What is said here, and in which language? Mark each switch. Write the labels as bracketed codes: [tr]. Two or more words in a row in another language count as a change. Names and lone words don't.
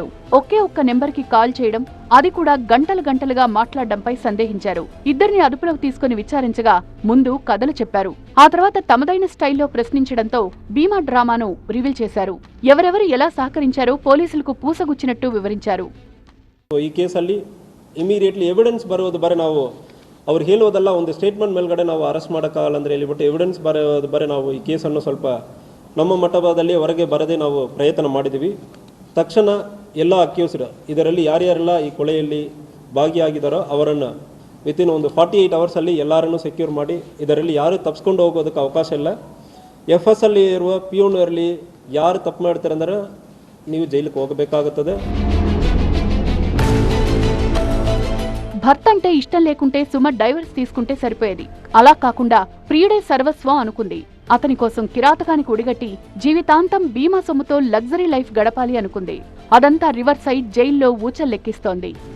[te] ఒకే ఒక్క నెంబర్కి కాల్ చేయడం, అది కూడా గంటలుగా మాట్లాడడంపై సందేహించారు. ఇద్దరిని అదుపులోకి తీసుకుని విచారించగా ముందు కథలు చెప్పారు. ఆ తర్వాత తమదైన స్టైల్లో ప్రశ్నించడంతో బీమా డ్రామాను రివీల్ చేశారు. ఎవరెవరు ఎలా సహకరించారో పోలీసులకు పూసగుచ్చినట్టు వివరించారు. [kn] ಈ ಕೇಸಲ್ಲಿ [en] immediately evidence [kn] ಬರೋದು ಬರೀ ನಾವು ಅವ್ರು ಹೇಳೋದಲ್ಲ, ಒಂದು ಸ್ಟೇಟ್ಮೆಂಟ್ ಮೇಲ್ಗಡೆ ನಾವು ಅರೆಸ್ಟ್ ಮಾಡೋಕ್ಕಾಗಲ್ಲ ಅಂದರೆ ಹೇಳಿಬಿಟ್ಟು ಎವಿಡೆನ್ಸ್ ಬರೋದು ಬರೀ ನಾವು ಈ ಕೇಸನ್ನು ಸ್ವಲ್ಪ ನಮ್ಮ ಮಟ್ಟದಲ್ಲಿ ಹೊರಗೆ ಬರದೆ ನಾವು ಪ್ರಯತ್ನ ಮಾಡಿದ್ದೀವಿ. ತಕ್ಷಣ ಎಲ್ಲ ಅಕ್ಯೂಸ್ಡ್ ಇದರಲ್ಲಿ ಯಾರ್ಯಾರೆಲ್ಲ ಈ ಕೊಲೆಯಲ್ಲಿ ಭಾಗಿಯಾಗಿದ್ದಾರೋ ಅವರನ್ನು ವಿತಿನ್ ಒಂದು 48 ಅವರ್ಸಲ್ಲಿ ಎಲ್ಲರನ್ನೂ ಸೆಕ್ಯೂರ್ ಮಾಡಿ ಇದರಲ್ಲಿ ಯಾರು ತಪ್ಪಿಸ್ಕೊಂಡು ಹೋಗೋದಕ್ಕೆ ಅವಕಾಶ ಇಲ್ಲ. FS ಅಲ್ಲಿ ಇರುವ ಪಿಯೂನ್ ಇರಲಿ, ಯಾರು ತಪ್ಪು ಮಾಡ್ತಾರೆ ಅಂದರೆ ನೀವು ಜೈಲಿಗೆ ಹೋಗಬೇಕಾಗುತ್ತದೆ. [te] భర్త అంటే ఇష్టం లేకుంటే సుమ డైవర్స్ తీసుకుంటే సరిపోయేది. అలా కాకుండా ప్రియుడే సర్వస్వం అనుకుంది. అతని కోసం కిరాతకానికి ఒడిగట్టి జీవితాంతం బీమా సొమ్ముతో [en] luxury life [te] గడపాలి అనుకుంది. అదంతా రివర్స్ అయి జైల్లో ఊచల్లెక్కిస్తోంది.